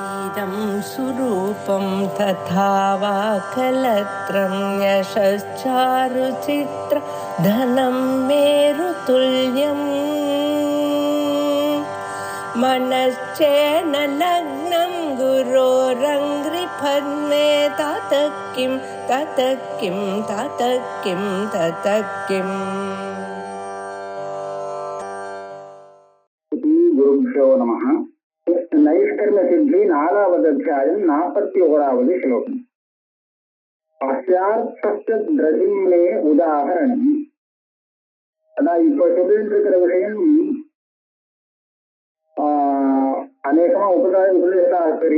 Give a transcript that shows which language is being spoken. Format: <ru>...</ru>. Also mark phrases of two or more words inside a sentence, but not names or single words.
<sa>इदं सुरूपं तथा वा कलत्रं यशश्चारुचित्र धनं मेरुतुल्यम् मनश्चेन लग्नं गुरोरङ्घ्रिपद्मे ततः किं ततः किं ततः किं ततः किम् गुरुभ्यो नमः।</sa> <ta>नैष्कर्म सिद्धि 4வது அத்தியாயம் 41வது ஸ்லோகம்.</ta> <sa>अस्यार्थस्य द्रढिम्ने उदाहरणम्.</sa> <ta>அதான் இப்போ சொல்லிட்டு இருக்கிற விஷயம் அநேகமா உபதேசாஸ்திரி.</ta>